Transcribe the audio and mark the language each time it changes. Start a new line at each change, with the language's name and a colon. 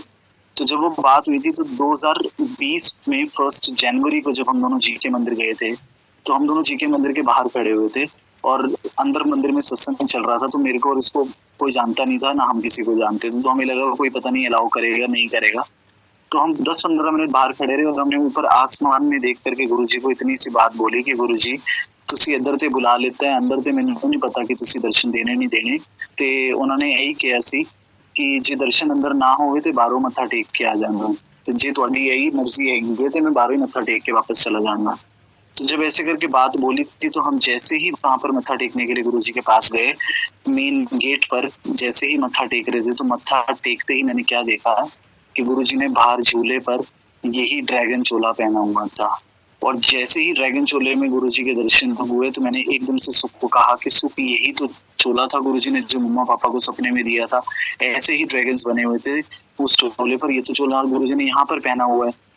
Hindi: तो जब वो बात हुई थी तो 2020 में 1 जनवरी को जब हम दोनों जीके मंदिर गए थे, तो हम दोनों जीके मंदिर के बाहर खड़े हुए थे और अंदर मंदिर में सत्संग चल रहा था। तो मेरे को और इसको कोई जानता नहीं था, ना हम किसी को जानते थे, तो हमें लगा कोई पता नहीं अलाउ करेगा नहीं करेगा। तो हम 10-15 मिनट बाहर खड़े रहे और हमने ऊपर आसमान में देख करके गुरुजी को इतनी सी बात बोली कि गुरुजी
Punjabi: ਤੁਸੀਂ ਇੱਧਰ ਤੇ ਬੁਲਾ ਲਿੱਤਾ ਹੈ, ਅੰਦਰ ਤੇ ਮੈਨੂੰ ਨਹੀਂ ਪਤਾ ਕਿ ਤੁਸੀਂ ਦਰਸ਼ਨ ਦੇਣੇ ਨਹੀਂ ਦੇਣੇ। ਤੇ ਉਹਨਾਂ ਨੇ ਇਹੀ ਕਿਹਾ ਸੀ ਕਿ ਜੇ ਦਰਸ਼ਨ ਅੰਦਰ ਨਾ ਹੋਵੇ ਤੇ ਬਾਹਰੋਂ ਮੱਥਾ ਟੇਕ ਕੇ ਆ ਜਾਣਾ, ਤੇ ਜੇ ਤੁਹਾਡੀ
Hindi: यही मर्जी है तो मैं बाहर ही मत्था टेक के वापस चला जाऊंगा। तो जब ऐसे करके बात बोली थी तो हम जैसे ही वहां पर मत्था टेकने के लिए गुरुजी के पास गए, मेन गेट पर जैसे ही मत्था टेक रहे थे तो मत्था टेकते ही मैंने क्या देखा कि गुरुजी ने बाहर झूले पर यही ड्रैगन चोला पहना हुआ था। और जैसे ही ड्रैगन चोले में गुरुजी के दर्शन हुए तो मैंने एकदम से सुख को कहा कि सुख यही तो चोला था गुरुजी ने जो मम्मा पापा को सपने में दिया था, ऐसे ही ड्रैगन्स बने हुए थे उस चोले पर, ये तो चोला गुरुजी ने यहाँ पर पहना हुआ है।